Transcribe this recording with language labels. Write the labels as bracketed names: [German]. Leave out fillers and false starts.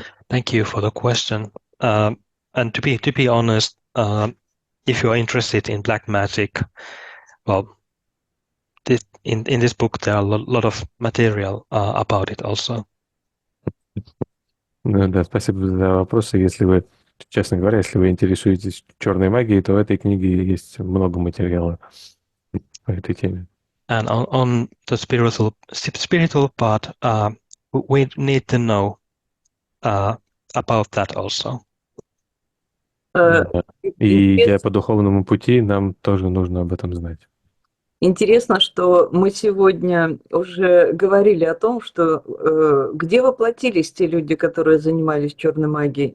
[English] Thank you for the question. And to be honest, if you are interested in black magic, well, in this book there are a lot of material about it also. [Russian] Да, спасибо за вопросы. Если вы, честно говоря, если вы интересуетесь черной магией, то в этой книге есть много материала по этой теме. [English] And on the spiritual part, we need to know about that also. [Russian] И по духовному пути нам тоже нужно об этом знать. Интересно, что мы сегодня уже говорили о том, что где воплотились те люди, которые занимались черной магией?